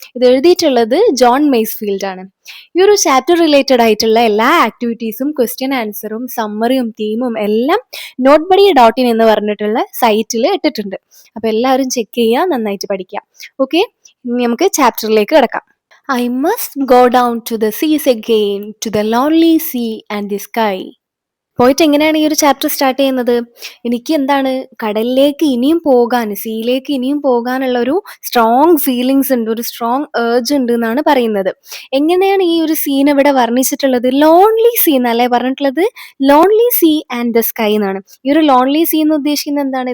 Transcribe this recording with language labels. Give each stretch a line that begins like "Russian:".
Malayalam: ഇത് എഴുതിയിട്ടുള്ളത് John Macefield ആണ്. ഈ ഒരു ചാപ്റ്റർ റിലേറ്റഡ് ആയിട്ടുള്ള എല്ലാ ആക്ടിവിറ്റീസും ക്വസ്റ്റ്യൻ ആൻസറും സമ്മറിയും തീമും എല്ലാം നോട്ട് ബഡി ഡോട്ട് ഇൻ എന്ന് പറഞ്ഞിട്ടുള്ള സൈറ്റിൽ ഇട്ടിട്ടുണ്ട്. അപ്പോൾ എല്ലാവരും ചെക്ക് ചെയ്യുക, നന്നായിട്ട് പഠിക്കുക. ഓക്കെ, ഇനി നമുക്ക് ചാപ്റ്ററിലേക്ക് കിടക്കാം.
English: I must go down to the seas again, to the lonely sea and the sky.
Malayalam: പോയിട്ട് എങ്ങനെയാണ് ഈ ഒരു ചാപ്റ്റർ സ്റ്റാർട്ട് ചെയ്യുന്നത്? എനിക്ക് എന്താണ് കടലിലേക്ക് ഇനിയും പോകാൻ, സീയിലേക്ക് ഇനിയും പോകാനുള്ള ഒരു സ്ട്രോങ് ഫീലിങ്സ് ഉണ്ട്, ഒരു സ്ട്രോങ് ഏർജ് ഉണ്ട് എന്നാണ് പറയുന്നത്. എങ്ങനെയാണ് ഈ ഒരു സീൻ ഇവിടെ വർണ്ണിച്ചിട്ടുള്ളത്? ലോൺലി സീ എന്നല്ലേ പറഞ്ഞിട്ടുള്ളത്?
English: lonely sea and the sky
Malayalam: എന്നാണ്. ഈ ഒരു ലോൺലി സീ എന്ന് ഉദ്ദേശിക്കുന്നത് എന്താണ്?